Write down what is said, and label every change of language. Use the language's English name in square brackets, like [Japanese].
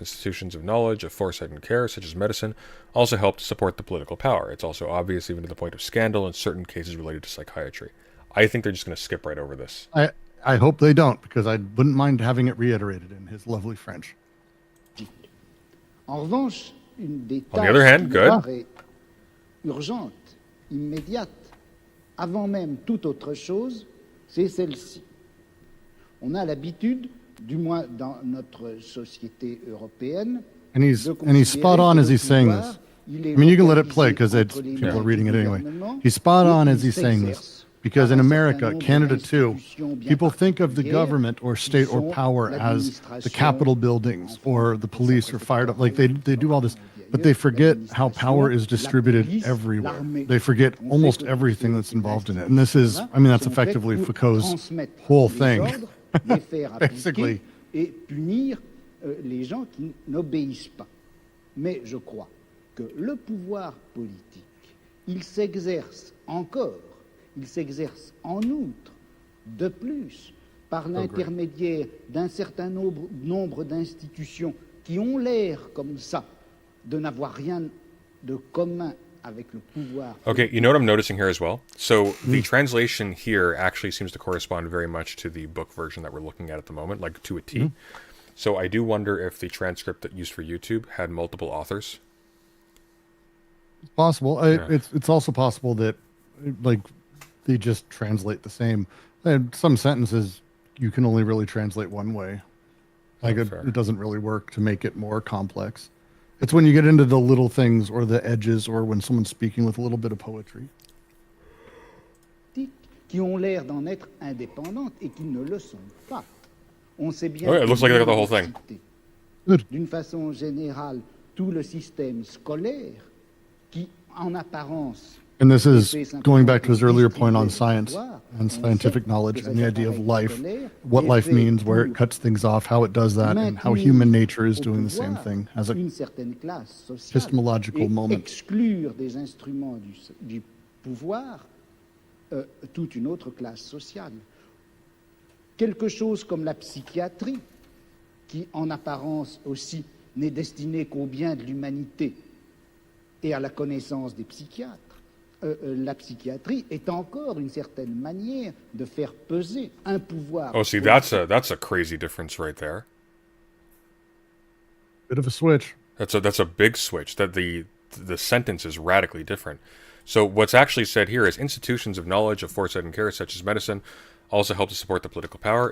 [English] Institutions of knowledge, of foresight and care, such as medicine, also help to support the political power. It's also obvious, even to the point of scandal, in certain cases related to psychiatry. I think they're just going to skip right over this. I hope they don't, because I wouldn't mind having it reiterated in his lovely French. [French] En revanche, une des [English] On the other hand, good. [French] Urgente, immédiate, avant même toute autre chose, c'est celle-ci. On a l'habitude, du moins dans notre société européenne, [English] and he's spot on as he's saying this. I mean, you can let it play because people are reading it anyway. He's spot on as he's saying this. Because in America, Canada too, people think of the government or state or power as the Capitol buildings or the police or fire. Like they do all this, but they forget how power is distributed everywhere. They forget almost everything that's involved in it. And this is, I mean, that's effectively Foucault's whole thing, basically. [French] Et punir les gens qui n'obéissent pas. Mais je crois que le pouvoir politique, il s'exerce encore, il s'exerce en outre, de plus, par l'intermédiaire d'un certain nombre d'institutions qui ont l'air comme ça de n'avoir rien de commun avec le pouvoir. [English] Okay, you know what I'm noticing here as well? So the translation here actually seems to correspond very much to the book version that we're looking at the moment, like to a T. So I do wonder if the transcript that used for YouTube had multiple authors. It's possible. It's also possible that like they just translate the same. And some sentences you can only really translate one way. Like it doesn't really work to make it more complex. It's when you get into the little things or the edges or when someone's speaking with a little bit of poetry. [French] Qui ont l'air d'en être indépendantes et qui ne le sont pas. On sait bien. [English] Oh, yeah, it looks like they got the whole thing. [French] D'une façon générale, tout le système scolaire qui, en apparence, [English] and this is going back to his earlier point on science and scientific knowledge and the idea of life, what life means, where it cuts things off, how it does that, and how human nature is doing the same thing as a epistemological moment. [French] Exclure des instruments du pouvoir toute une autre classe sociale. Quelque chose comme la psychiatrie, qui en apparence aussi n'est destinée qu'au bien de l'humanité et à la connaissance des psychiatres. La psychiatrie est encore une certaine manière de faire peser un pouvoir. [English] Oh, see, that's a crazy difference right there. Bit of a switch. That's a big switch. That the sentence is radically different. So what's actually said here is institutions of knowledge, of foresight and care, such as medicine, also help to support the political power.